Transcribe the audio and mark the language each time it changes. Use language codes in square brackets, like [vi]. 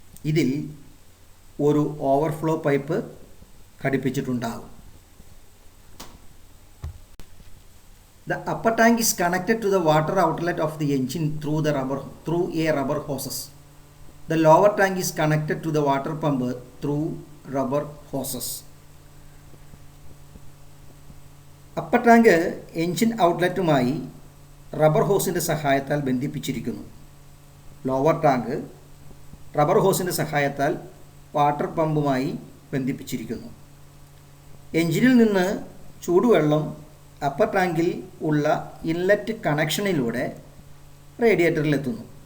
[ml] ഇതിൽ ഒരു overflow pipe ഘടിപ്പിച്ചിട്ടുണ്ടാകും. [en] The upper tank is connected to the water outlet of the engine through a rubber hoses. The lower tank is connected to the water pump through rubber hoses. [ml] Upper tank engine ഔട്ട്ലെറ്റുമായി rubber ഹോസിൻ്റെ സഹായത്താൽ ബന്ധിപ്പിച്ചിരിക്കുന്നു. Lower tank rubber ഹോസിൻ്റെ സഹായത്താൽ water പമ്പുമായി ബന്ധിപ്പിച്ചിരിക്കുന്നു. എൻജിനിൽ നിന്ന് ചൂടുവെള്ളം upper ടാങ്കിൽ ഉള്ള inlet കണക്ഷനിലൂടെ റേഡിയേറ്ററിലെത്തുന്നു.